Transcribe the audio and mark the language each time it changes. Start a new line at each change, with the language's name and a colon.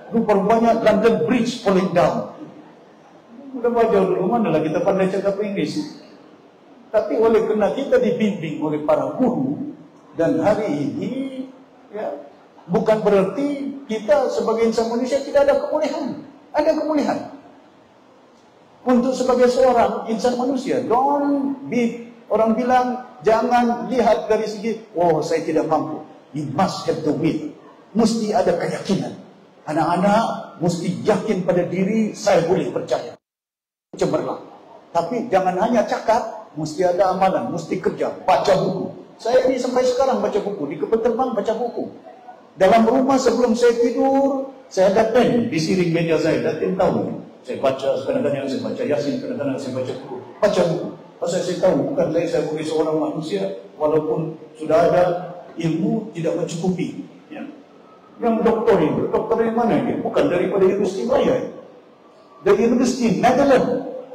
English: Rupanya London Bridge falling down.
Malay: Udah belajar dulu, manalah kita pandai cakap English. Tapi oleh kerana kita dibimbing oleh para guru, dan hari ini ya, bukan berarti kita sebagai insan manusia tidak ada kemuliaan. Ada kemuliaan. Untuk sebagai seorang insan manusia, orang bilang jangan lihat dari segi, oh saya tidak mampu.
English: You must have the will.
Malay: Mesti ada keyakinan. Anak-anak mesti yakin pada diri, saya boleh percaya. Cemerlang. Tapi jangan hanya cakap, mesti ada amalan, mesti kerja, baca buku. Saya ini sampai sekarang baca buku, di kapal terbang baca buku. Dalam rumah sebelum saya tidur, saya ada pen di siring meja saya, dah 10 tahun. Saya baca, kadang-kadang saya baca Yasin, kadang-kadang saya baca buku. Baca buku. Pasal saya tahu, bukan saya sebagai seorang manusia, walaupun sudah ada ilmu, tidak mencukupi. Ya. Yang doktor yang mana ini? Bukan daripada Universiti Maya. Dari Universiti Netherlands.